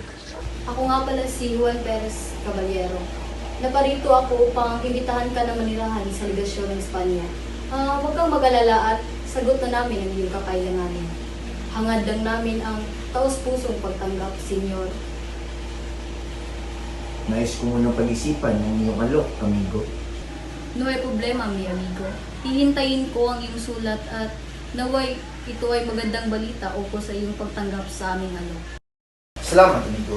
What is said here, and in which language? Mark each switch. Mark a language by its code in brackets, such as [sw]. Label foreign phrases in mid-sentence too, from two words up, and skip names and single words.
[tl] Ako nga pala si Juan Perez Caballero. Naparito ako upang imbitahan ka na manirahan sa legasyon ng Espanya. Huwag kang mag-alala at sagot na namin ang iyong kakailanganin. Hangad lang namin ang taos-pusong pagtanggap, Senyor. Nais ko munang pag-isipan ng iyong alok, amigo. [es] No hay problema, mi amigo. [tl] Hihintayin ko ang iyong sulat at naway ito ay magandang balita ukol sa iyong pagtanggap sa aming ano. Salamat, amigo.